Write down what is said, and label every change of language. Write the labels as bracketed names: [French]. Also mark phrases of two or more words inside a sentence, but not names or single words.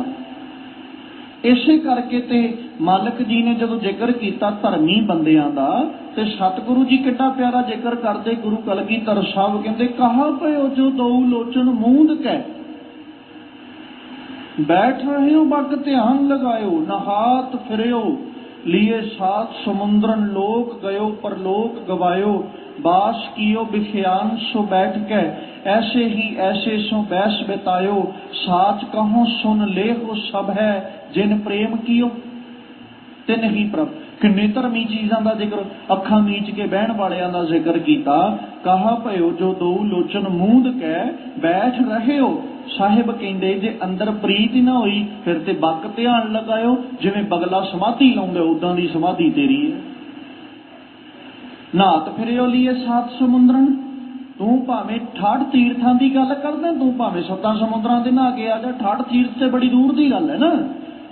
[Punjabi] ਇਸੇ ਕਰਕੇ ਤੇ ਮਾਲਕ ਜੀ ਨੇ ਜਦੋਂ ਜ਼ਿਕਰ ਕੀਤਾ ਧਰਮੀ ਬੰਦਿਆਂ ਦਾ, ਤੇ ਸਤਿਗੁਰੂ ਜੀ ਕਿੱਡਾ ਪਿਆਰਾ ਜ਼ਿਕਰ ਕਰਦੇ। ਗੁਰੂ ਕਲਗੀਧਰ ਸਾਹਿਬ ਕਹਿੰਦੇ, [Braj] ਕਹਾ ਪਇਓ ਜੋ ਦਊ ਲੋਚਨ ਮੂੰਦ ਕੈ, ਬੈਠ ਰਹੇ ਹੋ ਬਕ ਧਿਆਨ ਲਗਾਇਓ, ਨਹਾਤ ਫਿਰਿਓ लिए सात समुद्रन लोक गयो पर लोक गवायो, बास कियो बिख्यान सो बैठ के, ऐसे ही ऐसे सो बैस बितायो, साच कहो सुन ले हो सब है जिन प्रेम कियो ते नहीं प्रभ। [Punjabi] ਕਿੰਨੇ ਧਰਮੀ ਚੀਜ਼ਾਂ ਦਾ ਜ਼ਿਕਰ, ਅੱਖਾਂ ਮੀਚ ਕੇ ਬਹਿਣ ਵਾਲੀਆਂ ਦਾ ਜ਼ਿਕਰ ਕੀਤਾ। [Braj] कहा भयो जो दो लोचन मूंद के बैठ रहे हो। [Punjabi] ਸਾਹਿਬ ਕਹਿੰਦੇ ਜੇ ਅੰਦਰ ਪ੍ਰੀਤ ਹੀ ਨਾ ਹੋਈ ਫਿਰ ਤੇ [Braj] ਬੱਕ ਧਿਆਨ ਲਗਾਇਓ, [Punjabi] ਜਿਵੇਂ ਬਗਲਾ ਸਮਾਧੀ ਲਾਉਂਦਾ ਉਦਾਂ ਦੀ ਸਮਾਧੀ ਤੇਰੀ ਹੈ। [Braj] ਨਾਤ ਫਿਰਿਓ ਲੀਏ ਸਾਤ ਸਮੁੰਦਰਨ, [Punjabi] ਤੂੰ ਭਾਵੇਂ 68 ਤੀਰਥਾਂ ਦੀ ਗੱਲ ਕਰਦਾ, ਤੂੰ ਭਾਵੇਂ 7 ਸਮੁੰਦਰਾਂ ਦੇ ਨਹਾ ਕੇ ਆ ਜਾ, 68 ਤੀਰਥ ਤੇ ਬੜੀ ਦੂਰ ਦੀ ਗੱਲ ਹੈ ਨਾ।